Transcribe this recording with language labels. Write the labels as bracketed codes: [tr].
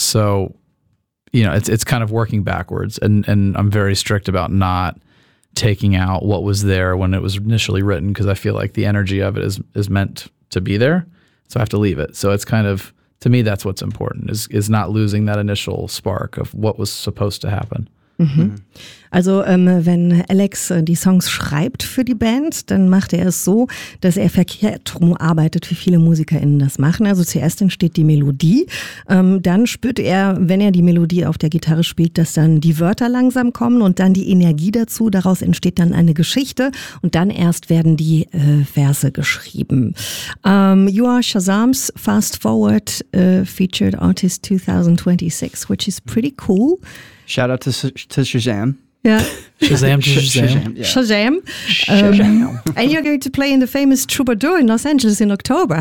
[en] So, you know, it's kind of working backwards. And I'm very strict about not taking out what was there when it was initially written because I feel like the energy of it is meant to be there. So I have to leave it. So it's kind of, to me, that's what's important is not losing that initial spark of what was supposed to happen. Mhm. [de] Also wenn Alex die Songs schreibt für die Band, dann macht er es so, dass er verkehrt drum arbeitet, wie viele MusikerInnen das machen. Also zuerst entsteht die Melodie, dann spürt er, wenn er die Melodie auf der Gitarre spielt, dass dann die Wörter langsam kommen und dann die Energie dazu. Daraus entsteht dann eine Geschichte und dann erst werden die Verse geschrieben. [en] You are Shazam's Fast Forward featured artist 2026, which is pretty cool. Shout out to Shazam. Yeah. Shazam to Shazam. Shazam. Shazam. And you're going to play in the famous Troubadour in Los Angeles in October.